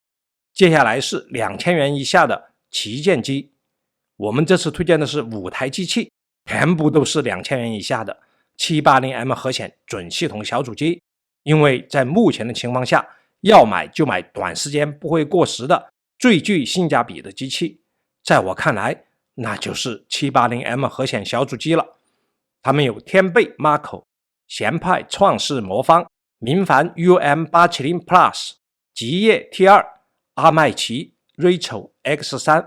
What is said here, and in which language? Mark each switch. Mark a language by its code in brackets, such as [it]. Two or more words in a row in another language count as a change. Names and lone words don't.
[zh] 接下來是2000元以下的旗艦機，我們這次推薦的是5台機器，全部都是2000元以下的 780M 核顯準系統小主機，因為在目前的情況下，要買就買短時間不會過時的最具性價比的機器，在我看來那就是 780M 核顯小主機了。它們有天貝 Mako、賢派創世魔方、明帆 UM870 Plus、吉葉 T2、阿麥奇 Rachel X3。